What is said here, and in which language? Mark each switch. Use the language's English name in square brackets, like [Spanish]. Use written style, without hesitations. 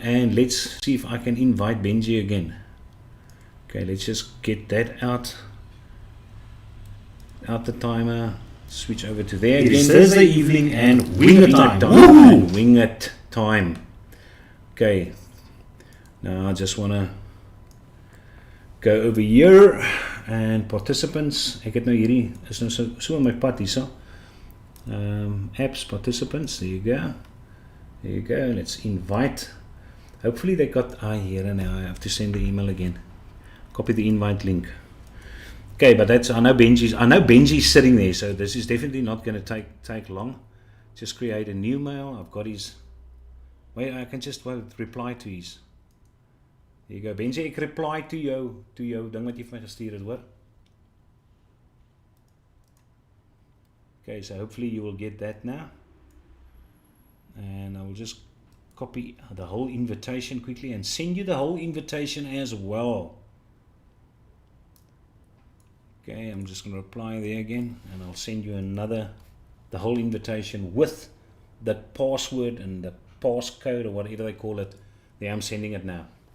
[English] And let's see if I can invite Benji again. Okay, let's just get that out the timer, switch over to there again. It's Thursday evening and wing it time. Wing it time. Okay, now I just want to go over here and participants. [Afrikaans] Ek het nou hierdie is nou so in my pad hierso. [English] Apps, participants, there you go. There you go. Let's invite. Hopefully they got here, and now I have to send the email again. Copy the invite link. Okay, but that's I know Benji's sitting there, so this is definitely not going to take long. Just create a new mail. I've got his. Wait, I can just reply to his. There you go, Benji. [Afrikaans] Ek reply to jou ding wat jy vir my gestuur het, hoor. [English] Okay, so hopefully you will get that now. And I will just copy the whole invitation quickly and send you the whole invitation as well. Okay, I'm just going to reply there again, and I'll send you the whole invitation with the password and the passcode or whatever they call it. There, I'm sending it now.